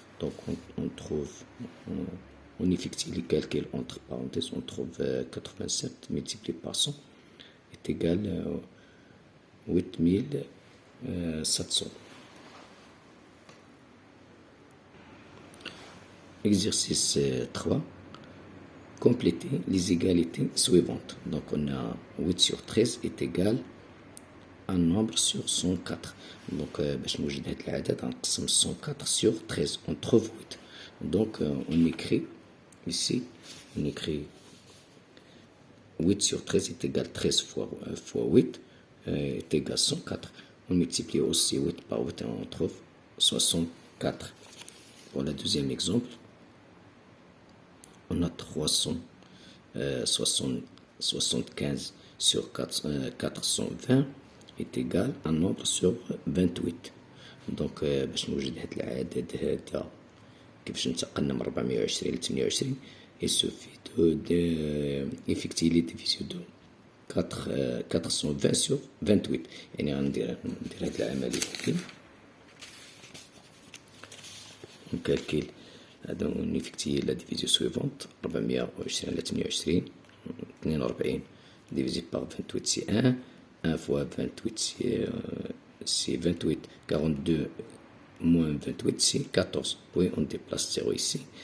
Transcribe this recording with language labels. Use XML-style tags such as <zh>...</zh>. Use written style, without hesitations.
<fr>Donc on trouve, on effectue les calculs entre parenthèses, on trouve 87 multiplié par 100 est égal à 8700. Exercice 3. Compléter les égalités suivantes. Donc on a 8 sur 13 est égal à un nombre sur 104. Donc</fr> <ar>باش نوجد هذا العدد نقسم</ar> <fr>104 sur 13, on trouve 8. Donc on écrit ici, on écrit 8 sur 13 est égal à 13 fois 8 est égal à 104. On multiplie aussi 8 par 8 et on trouve 64. Pour le deuxième exemple, on a 375 sur 420 est égal à un nombre sur 28. Donc</fr> <ar>باش نوجد هذا العدد هذا كيفاش نتقلنا من</ar> <fr>420 ل 28, il suffit d'effectuer les divisions de 420 sur 28.</fr> <ar>يعني غندير هذه العملية هذه.</ar> <fr>On calcule, on effectue la division suivante. 420 à 28, 42 divisé par 28 c'est 1. 1 fois 28 c'est 28. 42 moins 28 c'est 14. Puis on déplace 0 ici.</fr>